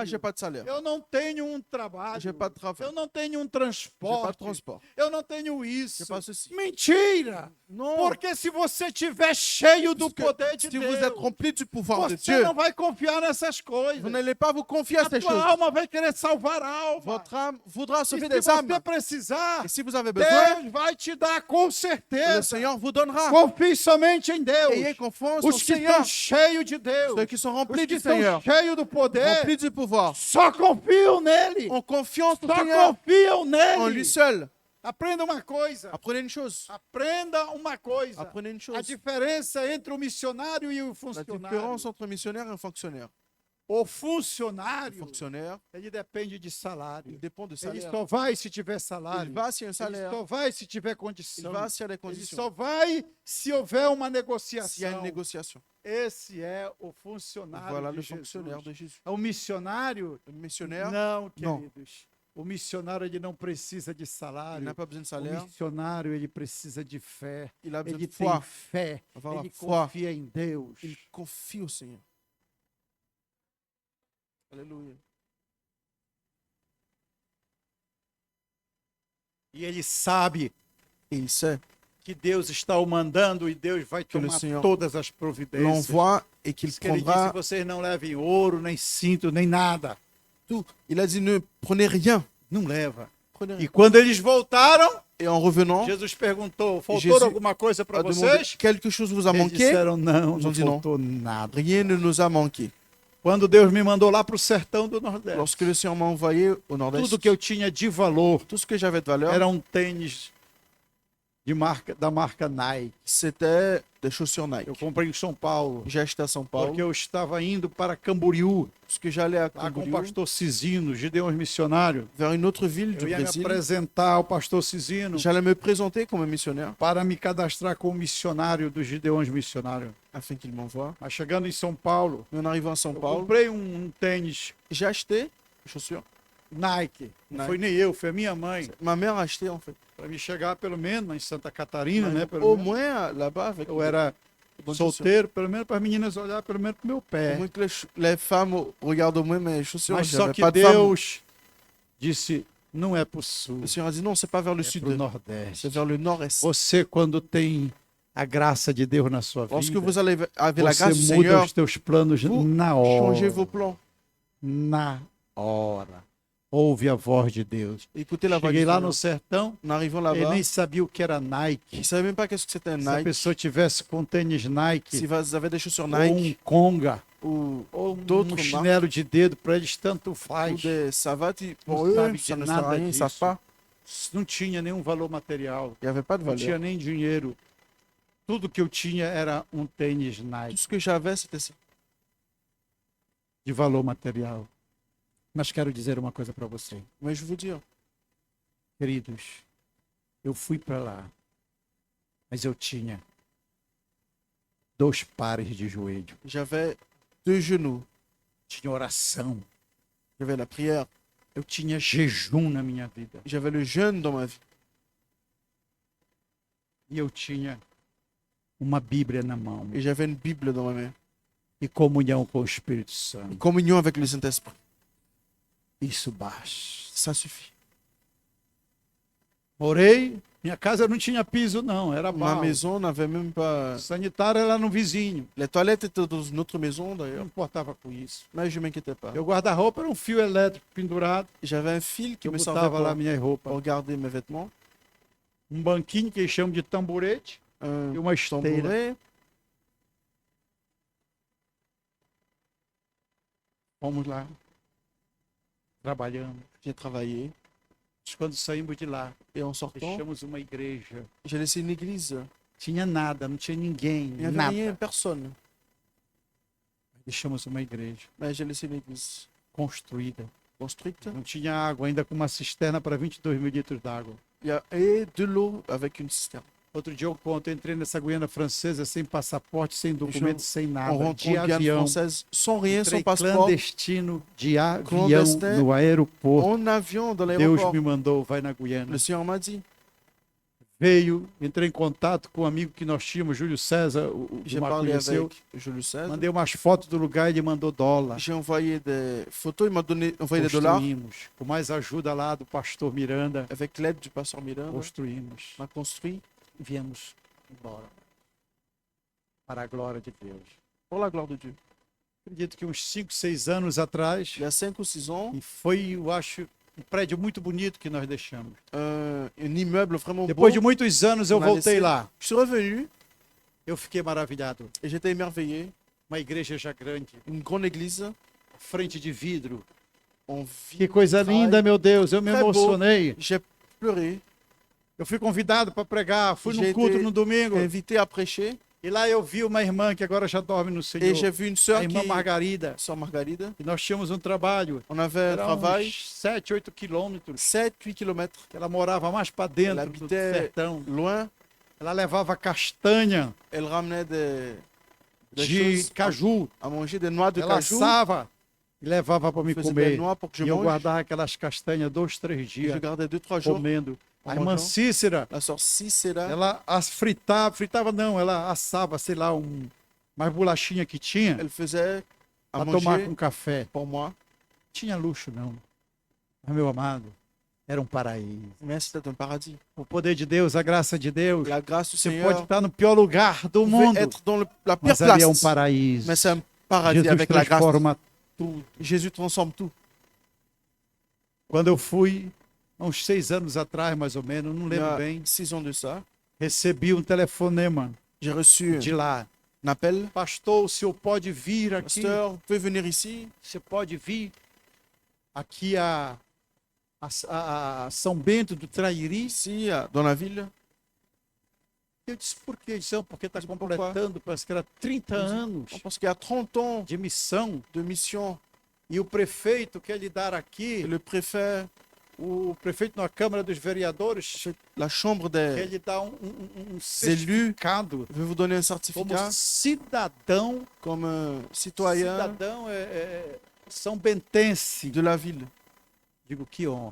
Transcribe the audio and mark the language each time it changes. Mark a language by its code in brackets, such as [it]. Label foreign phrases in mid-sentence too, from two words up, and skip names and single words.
[fr] j'ai pas de salaire. [pt] Eu não tenho um trabalho. [fr] J'ai pas de travail. [pt] Eu não tenho um [fr] J'ai pas de [pt] transporte. [fr] transport. [pt] Eu não tenho isso. [fr] J'ai pas ceci. [pt] Mentira! [fr] Non. [pt] Porque se você estiver cheio do [fr] Parce que [pt] poder de [fr] si vous [pt] Deus, [fr] êtes rempli du pouvoir de [pt] você [fr] Dieu, [pt] não vai confiar nessas coisas. [fr] vous n'allez pas vous confier à [pt] A [fr] ces [pt] tua [fr] choses. [pt] alma vai querer salvar a alma. [fr] Votre âme voudra [pt] E [fr] sauver [pt] se [fr] des [pt] você [fr] âmes. [pt] precisar, [fr] Et si vous avez besoin, [pt] Deus vai te dar com [fr] le [pt] certeza. [fr] Seigneur vous donnera. [pt] Confie somente em Deus. [fr] Ayez confiance au [pt] Os que [fr] Seigneur. [pt] estão cheios de Deus, [fr] Ceux qui sont [pt] os [fr] remplis [pt] que [fr] du [pt] estão [fr] Seigneur, [pt] cheios do poder, [fr] remplis du pouvoir, [pt] só confiam nele. [fr] ont confiance au [pt] Só [fr] Seigneur, [pt] confiam [fr] en lui [pt] nele. [fr] seul. [pt] Aprenda uma coisa. [fr] Apprenez une chose. [pt] Aprenda uma coisa. [fr] Apprenez une [pt] A [fr] chose. [pt] diferença entre o missionário e o [fr] La [pt] funcionário. [fr] différence entre un missionnaire et un fonctionnaire. [pt] O [fr] Le [pt] funcionário, [fr] fonctionnaire, [pt] ele depende de [fr] il [pt] salário. [fr] dépend du [pt] Ele [fr] salaire. [pt] só vai se tiver [fr] Il [pt] salário. [fr] va s'il y a un [pt] Ele [fr] salaire. [pt] só vai se tiver [fr] Il [pt] condição. [fr] va s'il y a des [pt] Ele [fr] conditions. [pt] só vai se houver uma [fr] S'il y a une [pt] negociação. [fr] négociation. [pt] Esse é o funcionário [fr] Voilà [pt] de [fr] le [pt] Jesus. [fr] fonctionnaire de Jésus. [pt] O missionário, [fr] Le missionnaire, [pt] não, Não. queridos. O missionário, ele não precisa de [fr] il [pt] salário. [fr] n'a pas besoin de [pt] O [fr] salaire. [pt] missionário, ele precisa de fé. [fr] Il a besoin [pt] Ele [fr] de [pt] tem [fr] foi. [pt] fé. [fr] Avoir la [pt] Ele [fr] foi. [pt] confia em Deus. [fr] Il confie au Seigneur. Alléluia. [pt] E ele sabe [fr] Et il sait [pt] que Deus está o mandando e Deus vai Que o tomar Senhor todas as providências. [fr] l'envoie et qu'il [pt] Diz que ele disse, [fr] prendra [pt] vocês não levem ouro, nem cinto, nem nada. [fr] tout. Il a dit ne prenez rien. [pt] Não leva. [fr] Prenez [pt] E [fr] rien. [pt] quando eles voltaram, [fr] Et en revenant, [pt] Jesus perguntou, faltou [fr] Jesus [pt] alguma coisa para [fr] a demandé [pt] vocês? [fr] quelque chose vous a [pt] Eles [fr] manqué. [pt] disseram, não, [fr] Ils [pt] não [fr] ont dit non. [pt] faltou nada. [fr] Rien ne nous a manqué. [pt] Quando Deus me mandou lá para o sertão do Nordeste, [fr] Lorsque le Seigneur m'a envoyé au nord-est, [pt] tudo que eu tinha de valor [fr] tout ce que j'avais de valeur, [pt] era um tênis da marca Nike. [fr] c'était des chaussures Nike. [pt] Eu comprei em São Paulo, [fr] J'ai acheté à São Paulo. [pt] porque eu estava indo para Camboriú, [fr] Parce que j'allais à [pt] lá com o [fr] Camboriú, [pt] pastor Cisino, Gideões Missionário. [fr] vers une autre ville du [pt] Eu ia me [fr] Brésil. [pt] apresentar ao pastor Cisino [fr] J'allais me présenter comme un missionnaire [pt] para me cadastrar como missionário dos Gideões Missionário. [fr] afin qu'il m'envoie. [pt] Mas chegando em São Paulo, [fr] Mais en arrivant à São [pt] eu [fr] Paulo, [pt] comprei um tênis [fr] j'ai acheté des chaussures. [pt] Nike. Não [fr] Nike. [pt] foi nem eu, foi a minha mãe. [fr] Ma mère a acheté en fait. [pt] Para me chegar pelo menos em Santa Catarina, né? Pelo [fr] Au [pt] menos. [fr] moins là-bas avec [pt] Eu era [fr] de bonnes chaussures. [pt] solteiro, pelo menos para as meninas olhar pelo menos pro meu [fr] Au [pt] pé. [fr] moins que les femmes regardent au moins mes chaussures. [pt] Mas só [fr] J'avais [pt] que [fr] pas de femmes. [pt] Deus disse, não é pro sul, [fr] Le Seigneur a dit non, c'est pas vers le [pt] é [fr] sud, [pt] pro [fr] c'est [pt] nordeste. [fr] vers le nord-est. [pt] Você quando tem a graça de Deus na sua [fr] Lorsque [pt] vida, [fr] vous avez la [pt] você [fr] grâce du [pt] muda [fr] Seigneur, [pt] os teus planos [fr] vous [pt] na hora. [fr] changez vos plans. [pt] Na hora. Ouve a voz de Deus. [fr] Écoutez la voix du [pt] Cheguei lá [fr] Seigneur. [pt] no sertão, [fr] En arrivant [pt] ele [fr] là-bas, [pt] nem sabia o que era [fr] je ne [pt] Nike. [fr] savais même pas qu'est-ce que c'était un [pt] Se a [fr] Nike. [pt] pessoa tivesse com tênis Nike, [fr] Si vous avez des chaussures [pt] ou um [fr] Nike [pt] Conga, ou [fr] ou d'autres [pt] um [fr] marques, [pt] chinelo de dedo, para eles tanto [fr] ou [pt] faz. [fr] des savates, pour [pt] Não [fr] eux, [pt] sabe [fr] ça [pt] de [fr] ne sert à [pt] nada [fr] rien, ils ne savent [pt] disso. [fr] pas. [pt] Não tinha nenhum valor material, [fr] Il n'y avait pas de [pt] não tinha [fr] valeur. [pt] nem dinheiro. Tudo que eu tinha era um tênis [fr] Tout [pt] Nike [fr] ce que j'avais, c'était ça. [pt] de valor material. Mas quero dizer uma coisa para você, [fr] Mais je veux dire, [pt] queridos, eu fui para lá, mas eu tinha 2 pares de joelho, [fr] j'avais 2 genoux, [pt] tinha oração, [fr] j'avais la prière, [pt] eu tinha jejum na minha vida [fr] j'avais le jeûne dans ma vie. [pt] e eu tinha uma Bíblia na mão [fr] Et j'avais une Bible dans ma main. [pt] e comunhão com o Espírito [fr] Et [pt] Santo. [fr] communion avec le Saint-Esprit. [pt] Isso basta. [fr] Ça suffit. [pt] Orei, Minha casa não tinha piso, não, era [fr] Ma [pt] barro. [fr] maison n'avait même pas... [pt] Sanitário era no vizinho. [fr] Les toilettes étaient dans notre maison [pt] Eu não [fr] d'ailleurs, [pt] importava com isso. [fr] mais je m'inquiétais pas. [pt] Meu guarda-roupa era um fio elétrico pendurado. [fr] J'avais un fil qui [pt] Eu [fr] me servait [pt] botava lá minha roupa. [fr] pour garder mes vêtements, [pt] Um banquinho que eles chamam de tamborete [fr] un [pt] e uma esteira. [fr] tambouret. [pt] Fomos lá. Trabalhamos. [fr] J'ai travaillé [pt] Quando saímos de lá, [fr] et en sortant, [pt] deixamos uma igreja. [fr] j'ai laissé une église. [pt] Tinha nada, não tinha ninguém, [fr] Il n'y avait [pt] nada. [fr] rien, personne. [pt] Deixamos uma igreja [fr] Mais j'ai laissé une église [pt] construída. [fr] construite. [pt] Não tinha água, ainda com uma cisterna para 22 mil litros d'água. [fr] Et de l'eau avec une citerne. [pt] Outro dia eu conto, eu entrei nessa Guiana Francesa sem passaporte, sem documento, sem nada, [fr] On rentre [pt] de [fr] en Guyane [pt] avião. [fr] française sans rien, sans [pt] Entrei [fr] passeport, [pt] clandestino de avião [fr] Clandestin, [pt] no aeroporto. [fr] en avion dans [pt] Deus [fr] l'aéroport. [pt] me mandou, vai na Guiana. [fr] Le Seigneur m'a dit, [pt] Veio, entrei em contato com um amigo que nós tínhamos, Júlio César, o [fr] j'ai [pt] Marco [fr] parlé [pt] conheceu. [fr] avec Jules XVI, [pt] Mandei umas fotos do lugar e ele mandou dólar. [fr] j'ai envoyé des photos, il m'a envoyé des dollars [pt] Construímos. Com mais ajuda lá do pastor Miranda, [fr] avec l'aide du pasteur Miranda. [pt] construímos. [fr] On a construit [pt] E viemos embora. Para a glória de Deus. [fr] pour la gloire de Dieu. [pt] Acredito que uns 5, 6 anos atrás, [fr] Il y a 5 ou 6 ans, [pt] e foi, eu acho, um prédio muito bonito que nós deixamos. [fr] un immeuble vraiment beau. [pt] Depois de muitos anos eu [fr] On a [pt] voltei [fr] laissé- [pt] lá. [fr] Je suis revenu [pt] Eu fiquei maravilhado. [fr] et j'étais émerveillé. [pt] Uma igreja já grande, [fr] Une grande église [pt] frente de vidro. [fr] en [pt] Que [fr] vie. [pt] coisa linda, meu Deus. Eu me [fr] Très beau. [pt] emocionei. [fr] J'ai pleuré, [pt] Eu fui convidado para pregar. Fui [fr] J'ai [pt] num culto [fr] été [pt] no domingo. [fr] invité à prêcher [pt] E lá eu vi uma irmã que agora já dorme no [fr] et [pt] Senhor. [fr] j'ai vu une [pt] A [fr] sœur [pt] irmã [fr] qui, [pt] Margarida. [fr] sœur Margaride. [pt] E nós tínhamos um trabalho. [fr] On avait un [pt] Era [fr] travail, [pt] uns 7, 8 quilômetros. [fr] 7-8 kilomètres [pt] Ela morava mais para dentro do [fr] habitait [pt] sertão. [fr] loin. [pt] Ela levava castanha [fr] Elle ramenait des [pt] de [fr] choses [pt] caju. [fr] à manger, des noix de [pt] Ela [fr] cajou. [pt] assava e levava para me [fr] Faisait des [pt] comer. [fr] noix pour que je [pt] E eu [fr] mange. [pt] guardava aquelas castanhas 2, 3 [fr] Et je [pt] dias [fr] gardais 2-3 jours [pt] comendo. [fr] en [pt] A irmã [fr] mangeant. [pt] Cícera, [fr] La sœur Cicéla, [pt] ela as fritava não, ela assava, sei lá, mais bolachinha que tinha [fr] elle faisait à [pt] para tomar [fr] manger [pt] com café. [fr] pour moi. [pt] Tinha luxo não. Mas, meu amado, era um paraíso. [fr] Mais c'était un paradis. [pt] O poder de Deus, a graça de Deus. [fr] La grâce du [pt] Você [fr] Seigneur [pt] pode estar no pior lugar do [fr] pouvait [pt] mundo, [fr] être dans la pire [pt] mas ali é um [fr] place. [pt] paraíso. [fr] Mais c'est un paradis [pt] Jesus [fr] avec la grâce. [pt] transforma tudo. [fr] Jésus transforme tout. [pt] Quando eu fui, há uns 6 anos atrás, mais ou menos, não [fr] Il y [pt] lembro [fr] a [pt] bem, [fr] 6 ans de ça, [pt] recebi um telefonema [fr] j'ai reçu [pt] de lá. [fr] un appel. [pt] Pastor, o senhor pode vir aqui? [fr] Pasteur, vous pouvez venir ici. [pt] Você pode vir aqui a São Bento do Trairi? [fr] Ici, dans la ville. [pt] Eu disse, por quê? Ele disse, "Não, porque está Mas por quê? completando, parece que era 30 anos [fr] Parce qu'il y a 30 ans [pt] de missão. [fr] de mission. [pt] E o prefeito quer lhe dar [fr] Et [pt] aqui, [fr] le préfet, [pt] o prefeito na Câmara dos Vereadores, [fr] la chambre [pt] quer [fr] des [pt] lhe dar um [fr] élus [pt] certificado [fr] veut vous donner un [pt] como [fr] certificat [pt] cidadão. [fr] comme un citoyen [pt] Cidadão São Bentense. [fr] de la ville. [pt] Digo, que honra,